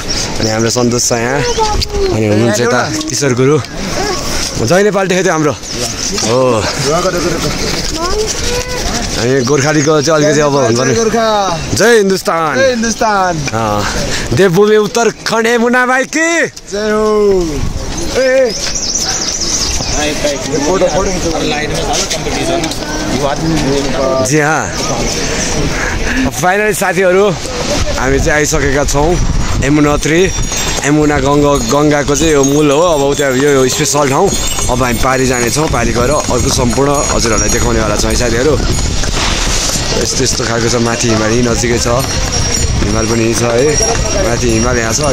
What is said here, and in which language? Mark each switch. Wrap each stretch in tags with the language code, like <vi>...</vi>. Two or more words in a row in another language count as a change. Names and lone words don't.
<ne>अनि हाम्रो सन्तोष छ यहाँ, अनि हुनुहुन्छ यता किशोर गुरु, जहिले पाल्टी थियो हाम्रो हो। अनि गोर्खालीको चाहिँ अलिकति अब हुनुपर्ने</ne> <hi>जय हिन्दुस्तान देवभूमि उत्तराखण्ड यमुना माई की जय हो। जी हाँ,</hi> <ne>फाइनली साथीहरू हामी चाहिँ आइसकेका छौँ यमुनोत्री। यमुना गङ्गाको चाहिँ यो मूल हो। अब त्यहाँ यो स्पेसल ठाउँ। अब हामी पारी जानेछौँ, पारी गएर अर्को सम्पूर्ण हजुरहरूलाई देखाउनेवाला छौँ है साथीहरू। यस्तो यस्तो खालको छ, माथि हिमाल यहीँ नजिकै छ, हिमाल पनि छ है, माथि हिमाल यहाँ छ।</ne>